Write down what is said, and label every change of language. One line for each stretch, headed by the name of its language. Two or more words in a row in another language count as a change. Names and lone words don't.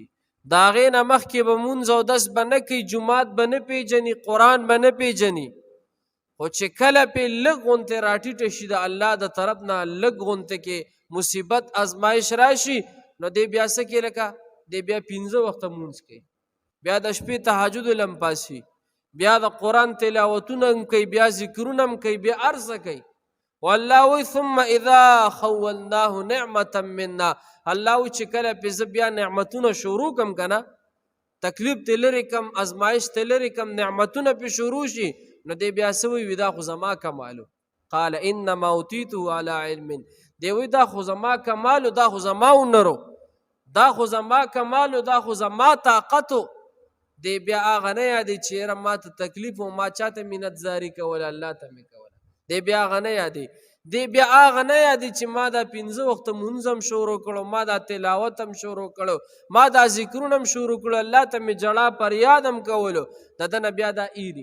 Pashto: دا غې نه مخکې به مونځ او دس به نه کوي، جماعت به نه پیژني، قرآن به نه پیژني، خو چې کله پې لږ غونتې راټیټه شي د الله د طرف نه، لږ غونتې کې مصیبت ازمائش راشي، نو دی بیا څه کوي؟ لکه دی بیا 15 وخته مونځ کوي، بیا د شپې تهجد لم پاسي، بیا د قرآن تلاوتونه هم کوي، بیا ذکرونه هم کوي، بیا هر څه کوي. والله وی
Arabic: ثم اذا خولناه نعمتا منا،
Pashto: الله وی چې کله پې زه بیا نعمتونه شروع کم کنه، تکلیف ته لرې کم، ازمائش ته لرې کم، نعمتونه پې شروع شي، نو دی بیا څه وی دا خو زما کمالو.
Arabic: قال انما اوتیته على علم.
Pashto: دی وی دا خو زما کمالو، دا خو زما هنرو، دا خو زما کمالو، دا خو زما طاقتو. دی بیا هغه نه یادې چې یاره ما ته تکلیف و ما چاته منت زاري کوله، الله ته مې کوله. دی بیا هغه نه یادې، دی بیا هغه نه یادې چې ما دا 15 وخته مونځ هم شروع کړو، ما دا تلاوت هم شروع کړو، ما دا ذکرونه هم شروع کړو، الله ته مې جړا پریاد هم کولو، د ده نه بیا دا ایري.